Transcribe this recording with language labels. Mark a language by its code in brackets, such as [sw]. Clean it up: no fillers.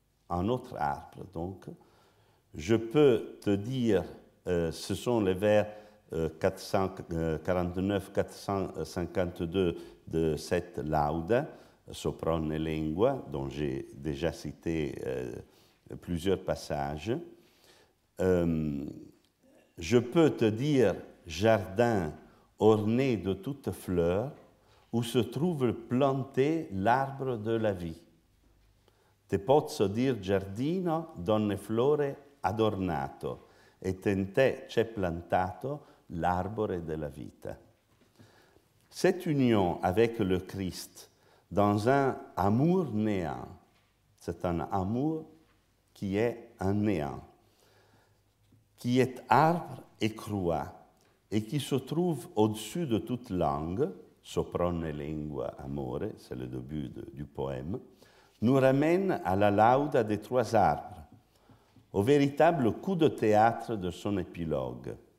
[fr] Un autre arbre, donc. Je peux te dire, ce sont les vers 449-452 de cette lauda, Sopronne lingua, dont j'ai déjà cité plusieurs passages. Je peux te dire jardin orné de toutes fleurs où se trouve planté l'arbre de la vie. [it] Te posso dir giardino donne flore adornato et in te c'è plantato l'arbore della vita. [fr] Cette union avec le Christ dans un amour néant, c'est un amour qui est un néant, qui est arbre et croix, et qui se trouve au-dessus de toute langue, soprone lingua amore, c'est le début du poème, nous ramène à la lauda des trois arbres, au véritable coup de théâtre de son épilogue,